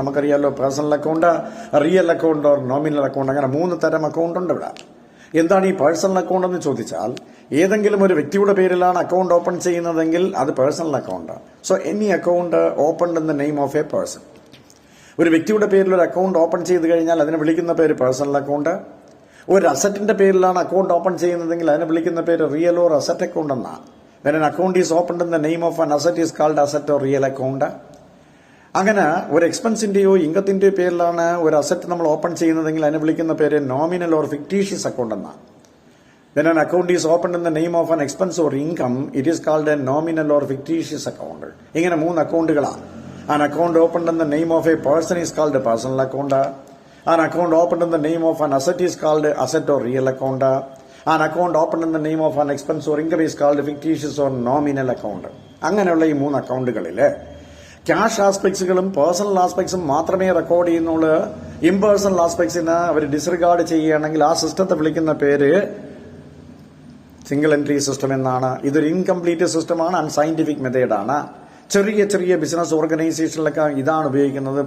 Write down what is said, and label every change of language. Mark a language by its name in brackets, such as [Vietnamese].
[Malayalam] നമുക്കറിയാമല്ലോ, personal account, real account, nominal account, അങ്ങനെ 3 തരം അക്കൗണ്ട് ഉണ്ട് ഇവിടെ. എന്താണ് ഈ പേഴ്സണൽ അക്കൗണ്ട് എന്ന് ചോദിച്ചാൽ ഏതെങ്കിലും ഒരു വ്യക്തിയുടെ പേരിലാണ് അക്കൗണ്ട് ഓപ്പൺ ചെയ്യുന്നതെങ്കിൽ അത് personal account. [English] So any account open in the name of a person. [Malayalam] ഒരു വ്യക്തിയുടെ പേരിൽ ഒരു അക്കൗണ്ട് ഓപ്പൺ ചെയ്ത് കഴിഞ്ഞാൽ അതിനെ വിളിക്കുന്ന പേര് പേഴ്സണൽ അക്കൗണ്ട്. ഒരു അസറ്റിന്റെ പേരിലാണ് അക്കൗണ്ട് ഓപ്പൺ ചെയ്യുന്നതെങ്കിൽ അതിനെ വിളിക്കുന്ന പേര് റിയൽ ഓർ അസറ്റ് അക്കൗണ്ട് എന്നാണ്. [English] When an account is opened in the name of an asset is called asset or real account. [Malayalam] അങ്ങനെ ഒരു എക്സ്പെൻസിന്റെയോ ഇൻകത്തിന്റെയോ പേരിലാണ് ഒരു അസറ്റ് നമ്മൾ ഓപ്പൺ ചെയ്യുന്നതെങ്കിൽ അതിനെ വിളിക്കുന്ന പേര് നോമിനൽ ഓർ ഫിക്ടീഷ്യസ് അക്കൗണ്ട് എന്നാണ്. [English] When an account is opened in the name of an expense or income, it is called a nominal or fictitious account. [Malayalam] ഇങ്ങനെ 3 അക്കൗണ്ടുകളാണ്. [English] An account opened in the name of a person is called a personal account. An account opened in the name of an asset is called asset or real account. An account opened in the name of an expense or income is called fictitious or nominal account. [Malayalam] അങ്ങനെയുള്ള ഈ 3 അക്കൗണ്ടുകളിൽ cash ആസ്പെക്ട്സുകളും personal ആസ്പെക്ട്സും മാത്രമേ record ചെയ്യുന്നുള്ളൂ. Impersonal ആസ്പെക്ട്സിന് അവർ disregard ചെയ്യുകയാണെങ്കിൽ ആ സിസ്റ്റത്തെ വിളിക്കുന്ന പേര് single entry system എന്നാണ്. ഇതൊരു ഇൻകംപ്ലീറ്റ് സിസ്റ്റമാണ്, അൺസയന്റിഫിക് മെത്തേഡാണ്. ചെറിയ ചെറിയ ബിസിനസ് ഓർഗനൈസേഷനിലൊക്കെ ഇതാണ് ഉപയോഗിക്കുന്നത്.